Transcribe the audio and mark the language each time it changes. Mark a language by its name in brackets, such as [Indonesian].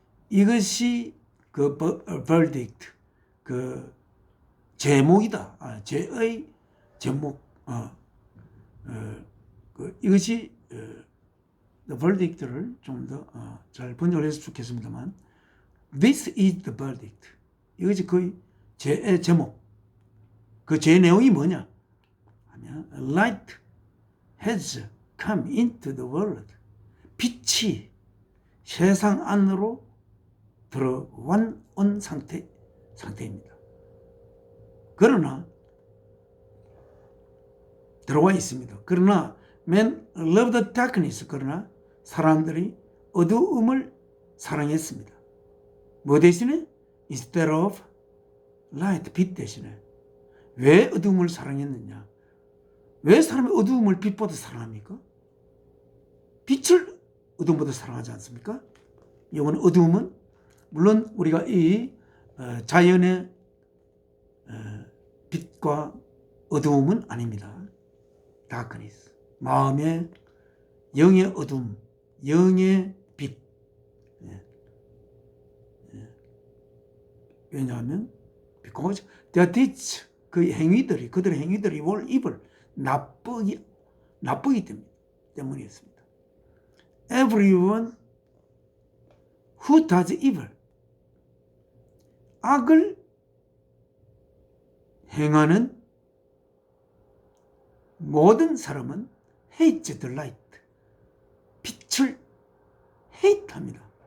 [Korean] 이것이 그 verdict, 그 제목이다. 죄의 제목. 이것이 [English] the verdict [Korean] 를 좀 더 잘 번역을 해서 좋겠습니다만, [English] this is the verdict. [Korean] 이것이 그 죄의 제목. 그 죄의 내용이 뭐냐 하면 [English] light has come into the world. [Korean] 빛이 세상 안으로 들어온 상태입니다. 그러나 들어와 있습니다. 그러나 [English] men love the darkness, [Korean] 그러나 사람들이 어두움을 사랑했습니다. 뭐 대신에? [English] instead of light, [Korean] 빛 대신에. 왜 어두움을 사랑했느냐? 왜 사람이 어두움을 빛보다 사랑합니까? 빛을 어두움보다 사랑하지 않습니까? 이거는 어두움은 물론 우리가 이 자연의 빛과 어두움은 아닙니다. darkness, 마음의 영의 어둠, 영의 빛. 왜냐하면 [English] because their deeds, [Korean] 그 행위들이, 그들의 행위들이 [English] were evil, [Korean] 나쁘기 때문이었습니다. [English] Everyone who does evil, [Korean] 악을 행하는 모든 사람은 [English] hates the light, [Korean] 빛을 [English] hate합니다.